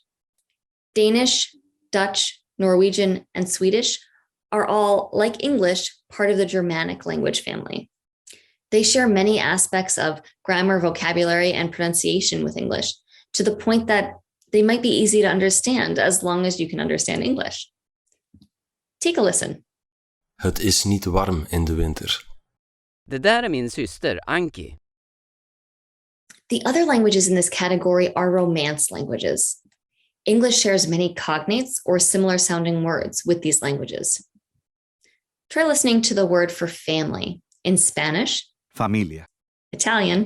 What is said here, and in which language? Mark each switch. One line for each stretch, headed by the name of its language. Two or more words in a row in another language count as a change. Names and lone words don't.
English: Danish, Dutch, Norwegian, and Swedish are all, like English, part of the Germanic language family. They share many aspects of grammar, vocabulary, and pronunciation with English, to the point that they might be easy to understand as long as you can understand English. Take a listen.
Dutch: Het is niet warm in de winter.
Swedish: Det där är min syster, Anki.
English: The other languages in this category are Romance languages. English shares many cognates or similar sounding words with these languages. Try listening to the word for family. In Spanish, Familia. Italian,